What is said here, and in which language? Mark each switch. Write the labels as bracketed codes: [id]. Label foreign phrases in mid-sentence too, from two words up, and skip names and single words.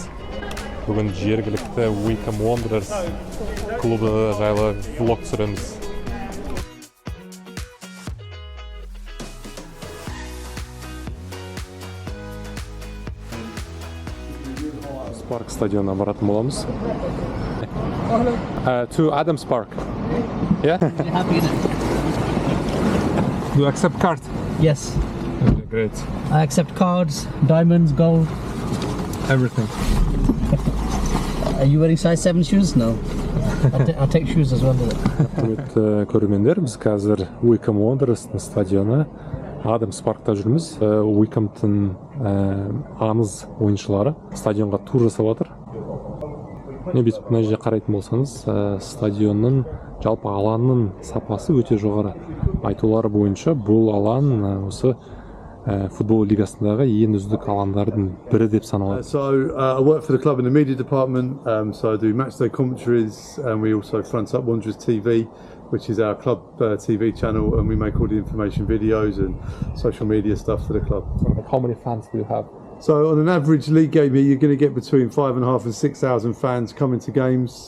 [kk] Бүгін жергілікті Wycombe Wanderers клубы жайлы влог түсіреміз. Парк стадионына баратын боламыз. [en] To Адамс Парк. Yeah? You accept card? Yes. Okay, great. I accept cards, diamonds, gold. Everything. Are you wearing size 7 shoes? No. I'll take shoes as well. [kk] Көрермендер, біз қазір Wycombe Wanderers стадионы Адамс Паркта жүрміз. Wycombe'тың аңыз ойыншылары стадионға тур жасап жатыр. Міне бүйтіп мына жерге қарайтын болсаңыз, стадионның жалпы алаңның сапасы өте жоғары. Айтулары бойынша бұл алаң осы футбол лигасындағы ең үздік алаңдардың бірі деп саналады. [en] So I work for the club in the media department, so I do matchday commentaries, and we also front up Wanderers TV, which is our club TV channel, and we make all the information videos and social media stuff for the club. How many fans do you have? So on an average league game here, you're going to get between 5,500 and 6,000 fans coming to games.